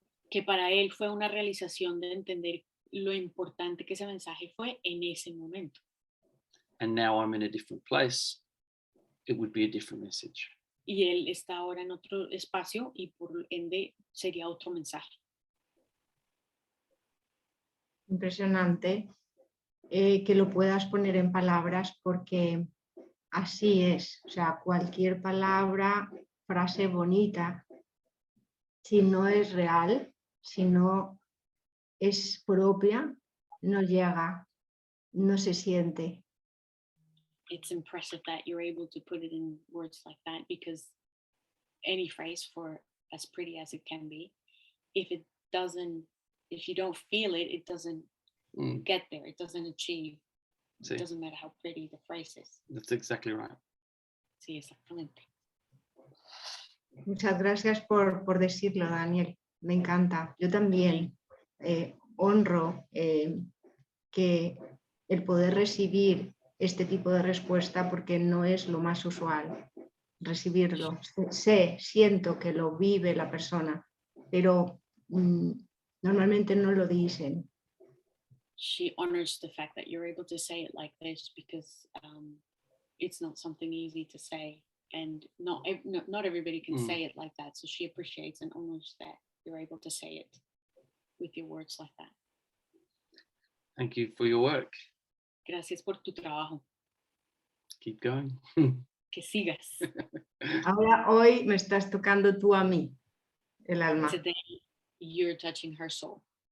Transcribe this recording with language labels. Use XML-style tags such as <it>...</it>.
<es>Que para él fue una realización de entender lo importante que ese mensaje fue en ese momento.</es> <en>And now I'm in a different place, it would be a different message.</en> <es>Y él está ahora en otro espacio y por ende sería otro mensaje. Impresionante que lo puedas poner en palabras porque así es, o sea, cualquier palabra, frase bonita, si no es real, si no es propia, no llega, no se siente.</es> <en>It's impressive that you're able to put it in words like that because any phrase, for as pretty as it can be, if you don't feel it, it doesn't get there, it doesn't achieve. Sí. It doesn't matter how pretty the phrase is. That's exactly right.</en> <es>Sí, exactamente. Muchas gracias por decirlo, Daniel. Me encanta. Yo también honro que el poder recibir este tipo de respuesta porque no es lo más usual. recibirlo. Siento que lo vive la persona, pero normalmente no lo dicen.</es> <en>She honors the fact that you're able to say it like this because it's not something easy to say, and not everybody can say it like that. So she appreciates and honors that you're able to say it with your words like that. Thank you for your work.</en> <es>Gracias por tu trabajo.</es> <en>Keep going.</en> <es>Que sigas. Ahora, hoy me estás tocando tú a mí, el alma.</es> <en>Today you're touching her soul.</en>